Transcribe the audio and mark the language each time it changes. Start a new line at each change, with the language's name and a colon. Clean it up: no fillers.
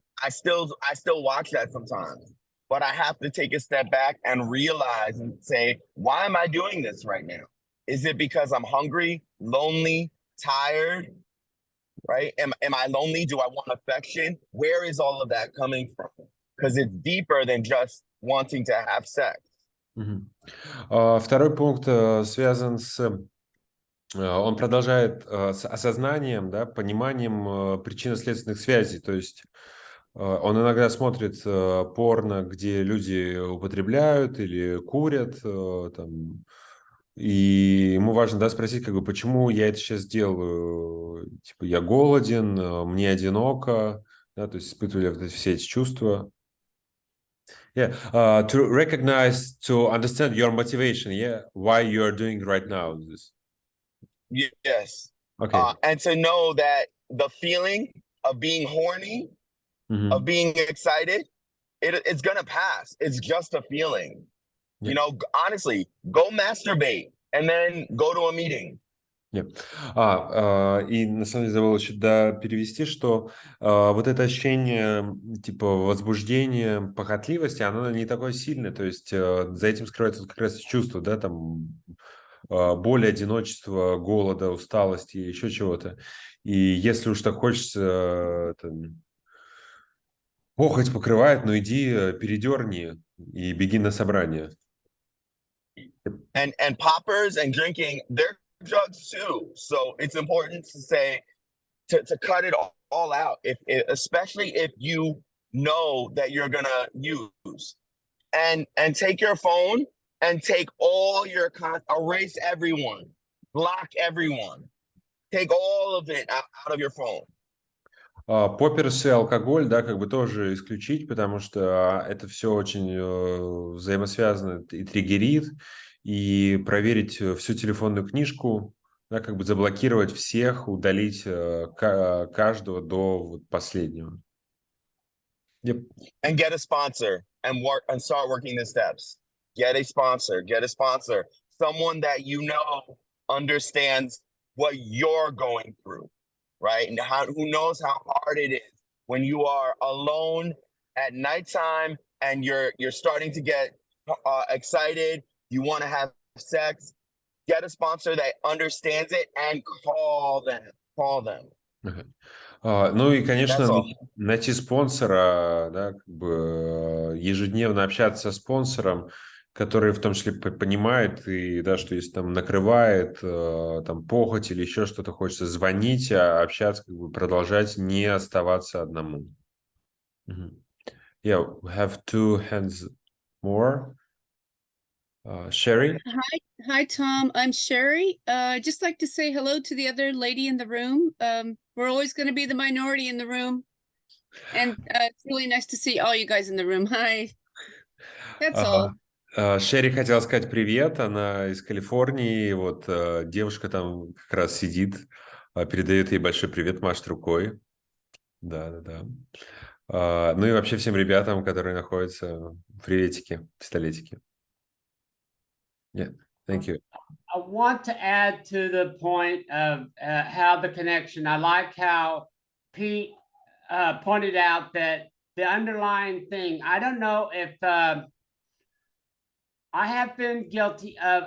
English: I still watch that sometimes, but I have to take a step back and realize and say, why am I doing this right now? Is it because I'm hungry, lonely, tired? Right? Am I lonely? Do I want affection? Where is all of that coming from? Because it's deeper than just wanting to have sex.
Russian: Второй пункт связан с... Он продолжает с осознанием, да, пониманием причинно-следственных связей. То есть он иногда смотрит порно, где люди употребляют или курят, там, и ему важно, да, спросить, как бы, почему я это сейчас делаю. Типа, я голоден, мне одиноко, да, то есть испытывали вот все эти чувства.
English: Yeah, to recognize, to understand your motivation, yeah, why you are doing right now this. Yes. Okay. And to know that the feeling of being horny, of being excited, it's gonna pass. It's just a feeling. Yeah. You know, honestly, go masturbate and then go to a meeting. Yeah.
Russian: И на самом деле забыл еще перевести, что вот это ощущение типа возбуждения, похотливости, оно не такое сильное, то есть за этим скрывается как раз чувство, да, там боли, одиночества, голода, усталости, еще чего-то. И если уж так хочется Похоть покрывает, но иди передерни и беги на собрание.
English: And poppers and drinking, they're drugs too. So it's important to say to cut it all out. If especially if you know that you're gonna use, and take your phone and take all your erase everyone, block everyone, take all of it out of your phone.
Russian: Попперс и алкоголь, да, как бы тоже исключить, потому что это все очень взаимосвязано и триггерит, и проверить всю телефонную книжку, да, как бы заблокировать всех, удалить каждого до вот последнего.
English: Yep. And get a sponsor and work and start working the steps. Get a sponsor, someone that you know understands what you're going through, right? And who knows how hard it is when you are alone at nighttime and you're starting to get excited, you want to have sex. Get a sponsor that understands it and call them.
Russian: Ну и, конечно,
English: That's all.
Russian: найти спонсора, да, как бы ежедневно общаться со спонсором, который в том числе понимает, и, да, что если там накрывает там похоть или еще что-то, хочется звонить, общаться, как бы продолжать, не оставаться одному.
English: Yeah, we have two hands more. Sherry? Hi, Tom. I'm Sherry. Just like to say hello to the other lady in the room. We're always going to be the minority in the room. And it's really nice to see all you guys in the room. Hi. That's all.
Russian: Шерри хотела сказать привет, она из Калифорнии, вот девушка там как раз сидит, передает ей большой привет, машет рукой. Да. Ну и вообще всем ребятам, которые находятся, приветики, пистолетики.
English: Yeah, thank you. I want to add to the point of how the connection. I like how Pete pointed out that the underlying thing. I don't know if I have been guilty of.